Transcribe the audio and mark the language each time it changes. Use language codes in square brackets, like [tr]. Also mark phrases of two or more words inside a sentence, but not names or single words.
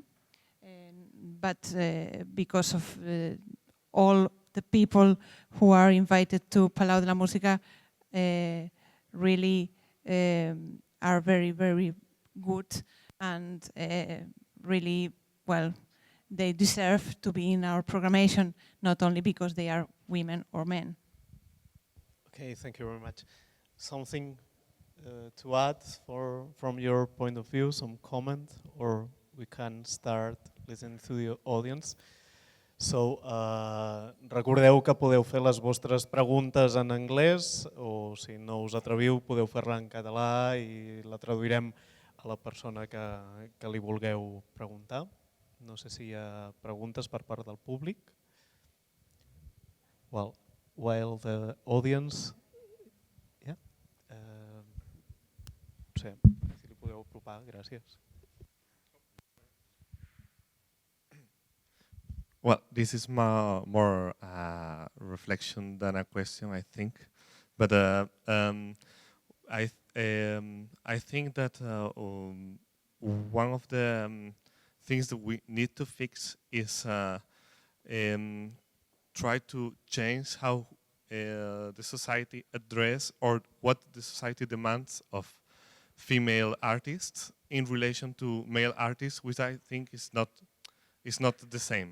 [en] But because of all the people who are invited to Palau de la Música really are very, very good, and really, well, they deserve to be in our programmation, not only because they are women or men. Okay, thank you very much. Something to add from your point of view, some comment, or we can start listening to the audience. So, [ca] recordeu que podeu fer les vostres preguntes en anglès, o si no us atreviu podeu fer-la en català i la traduirem a la persona que li vulgueu preguntar. No sé si hi ha preguntes per part del públic. [en] Well, while the audience... Yeah? [ca] No sé, si li podeu apropar, gràcies. [en] Well, this is more reflection than a question, I think. But I think that one of the things that we need to fix is try to change how the society address or what the society demands of female artists in relation to male artists, which I think is not the same.